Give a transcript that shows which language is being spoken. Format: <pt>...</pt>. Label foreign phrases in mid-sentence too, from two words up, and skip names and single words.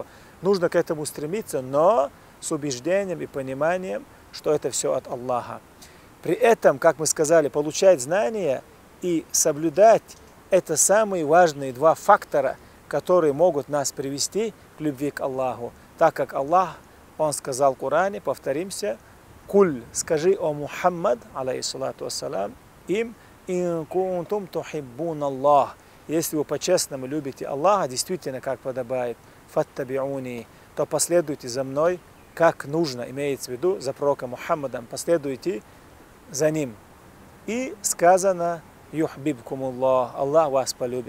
<ru>Нужно к этому стремиться, но с убеждением и пониманием, что это все от Аллаха. При этом, как мы сказали, получать знания и соблюдать это самые важные два фактора, которые могут нас привести к любви к Аллаху. Так как Аллах, Он сказал в Коране, повторимся, «Куль, скажи, о Мухаммад,</ru> <ar>عليه الصلاة والسلام,</ar> <ru>им,</ru> <ar>إن كنتم تحبون الله,</ar> <ru>если вы по-честному любите Аллаха, действительно, как подобает, фаттабиуни, то последуйте за мной, как нужно, имеется в виду, за пророком Мухаммадом, последуйте за ним». И сказано, «Юхбибкумуллах», Аллах вас полюбит.</ru>